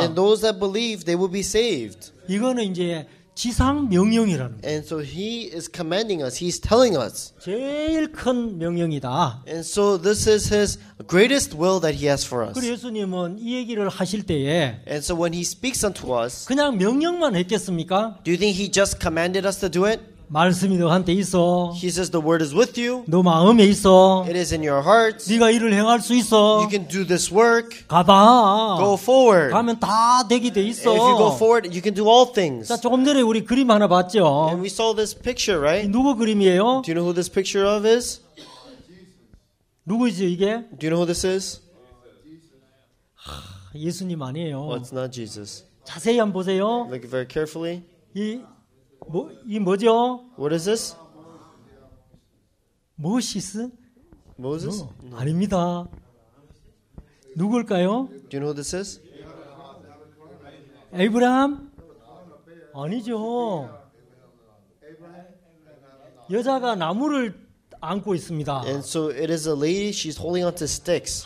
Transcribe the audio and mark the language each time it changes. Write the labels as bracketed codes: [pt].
[en] And those that believe, they will be saved. [ko] 이거는 이제 지상 명령이라는 거예요. [en] And so he is commanding us. He's telling us. [ko] 제일 큰 명령이다. [en] And so this is his greatest will that he has for us. [ko] 그리고 예수님은 이 얘기를 하실 때에 [en] And so when he speaks unto us, [ko] 그냥 명령만 했겠습니까? [en] do you think he just commanded us to do it? [ko] 말씀이 너한테 있어. [en] He says the word is with you. [ko] 너 마음에 있어. [en] It is in your hearts. [ko] 네가 일을 행할 수 있어. [en] You can do this work. [ko] 가봐. [en] Go forward. [ko] 가면 다 되게 돼 있어. [en] If you go forward, you can do all things. [ko] 자, 조금 전에 우리 그림 하나 봤죠? [en] And we saw this picture, right? [ko] 누구 그림이에요? [en] Do you know who this picture of is? [ko] 누구죠 이게? [en] Do you know who this is? [ko] 예수님 아니에요. [en] Well, it's not Jesus. [ko] 자세히 한번 보세요. [en] Look very carefully. [ko] 이 뭐죠? [en] What is this? [ko] 모시스? [en] Moses? [ko] 아닙니다. 누굴까요? [en] Do you know who this is? [ko] 에이브라함? 아니죠. 여자가 나무를 안고 있습니다. [en] And so it is a lady, she's holding on to sticks.